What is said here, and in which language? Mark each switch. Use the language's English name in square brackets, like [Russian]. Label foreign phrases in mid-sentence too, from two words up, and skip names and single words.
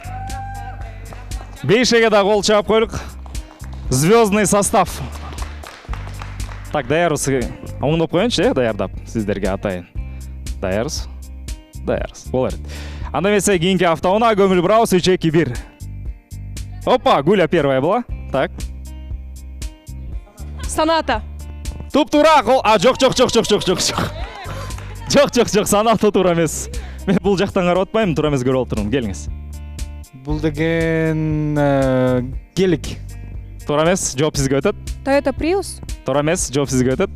[Kyrgyz] 5-ге да гол чаап койлук. [Russian] Звездный состав. [Kyrgyz] Так, даярбыз. Оңдоп коеюнчу, даярдап сиздерге атайын. Даярбыз. Болор. Анда эмесе кийинки автоунаа көңүл бурабыз 3-2-1. [Russian] Опа, Гуля первая была. Так. [Kyrgyz] Соната. Туп-туура, гол. Жок. Жок, Соната туура эмес. Мен бул жактан карап атпайм, туура эмес көрүп отурмун. Келиңиз. Бул деген келик. Туура эмес, жооп сизге өтөт. Toyota Prius. Туура эмес, жооп сизге өтөт.